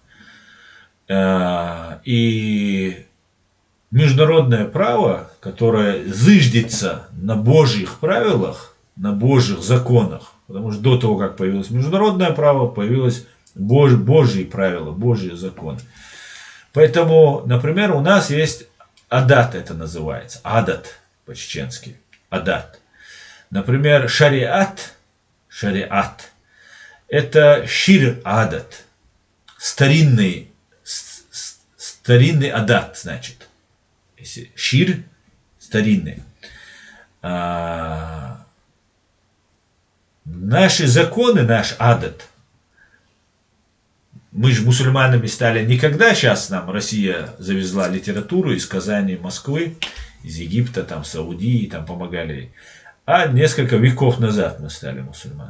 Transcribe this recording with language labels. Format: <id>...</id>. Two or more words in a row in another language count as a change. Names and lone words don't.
<ru>И международное право, которое зыждется на Божьих правилах, на Божьих законах, потому что до того, как появилось международное право, появилось Божьи правила, Божьи законы. Поэтому, например, у нас есть адат, это называется. Адат по-чеченски. Адат. Например, шариат. Шариат. Это шир-адат. Старинный адат, значит. Если шир – старинный. Наши законы, наш адат, мы же мусульманами стали не когда сейчас нам Россия завезла литературу из Казани, Москвы, из Египта, там, Саудии, там помогали, а несколько веков назад мы стали мусульманами.</ru>